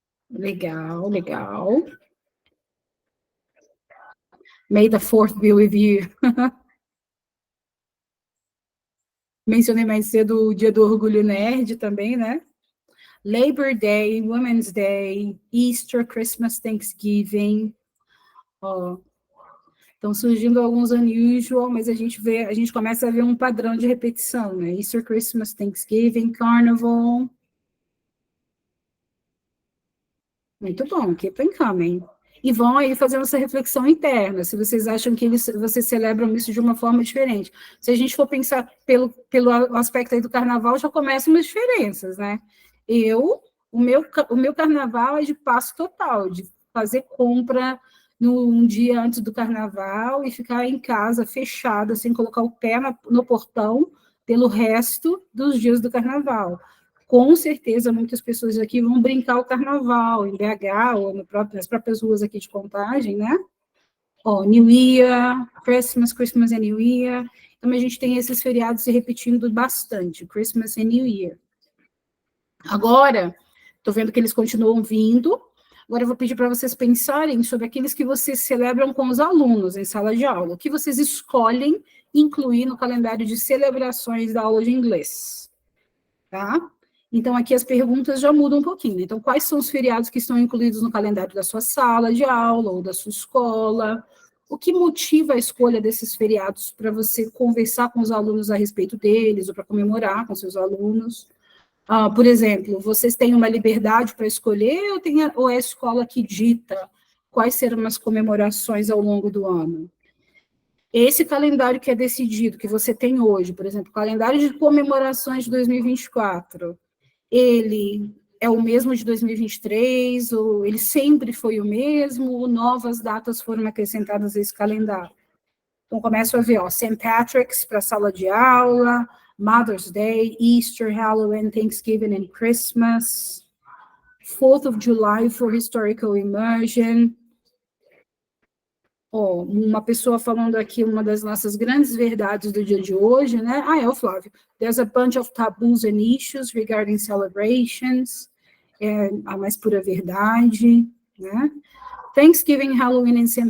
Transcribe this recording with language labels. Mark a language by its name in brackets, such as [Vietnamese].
[Portuguese] Legal, legal. [English] May the 4th be with you. [Portuguese] Mencionei mais cedo o dia do Orgulho Nerd também, né? [English] Labor Day, Women's Day, Easter, Christmas, Thanksgiving. [Portuguese] Estão surgindo alguns unusual, mas a gente começa a ver um padrão de repetição, né? [English] Easter, Christmas, Thanksgiving, Carnival. [Portuguese] Muito bom, [English] keep on coming. [Portuguese] E vão aí fazendo essa reflexão interna, se vocês acham que vocês celebram isso de uma forma diferente. Se a gente for pensar pelo aspecto aí do carnaval, já começam umas diferenças, né? O meu carnaval é de passo total, de fazer compra um dia antes do carnaval e ficar em casa fechada, sem colocar o pé no portão, pelo resto dos dias do carnaval. Com certeza, muitas pessoas aqui vão brincar o carnaval, em BH, ou nas próprias ruas aqui de Contagem, né? [English] New Year, Christmas and New Year. [Portuguese] Então, a gente tem esses feriados se repetindo bastante, [English] Christmas and New Year. [Portuguese] Agora, estou vendo que eles continuam vindo. Agora eu vou pedir para vocês pensarem sobre aqueles que vocês celebram com os alunos em sala de aula. O que vocês escolhem incluir no calendário de celebrações da aula de inglês. Tá? Então, aqui as perguntas já mudam um pouquinho. Então, quais são os feriados que estão incluídos no calendário da sua sala de aula ou da sua escola? O que motiva a escolha desses feriados para você conversar com os alunos a respeito deles ou para comemorar com seus alunos? Por exemplo, vocês têm uma liberdade para escolher ou é a escola que dita quais serão as comemorações ao longo do ano? Esse calendário que é decidido, que você tem hoje, por exemplo, o calendário de comemorações de 2024, ele é o mesmo de 2023, ou ele sempre foi o mesmo, ou novas datas foram acrescentadas a esse calendário? Então, começo a ver, St. [English] Patrick's [Portuguese] para a sala de aula, [English] Mother's Day, Easter, Halloween, Thanksgiving and Christmas, 4th of July for Historical Immersion. [Portuguese] Uma pessoa falando aqui, uma das nossas grandes verdades do dia de hoje, né? É o Flávio. [English] There's a bunch of taboos and issues regarding celebrations. [Portuguese] É a mais pura verdade, né? [English] Thanksgiving, Halloween e St.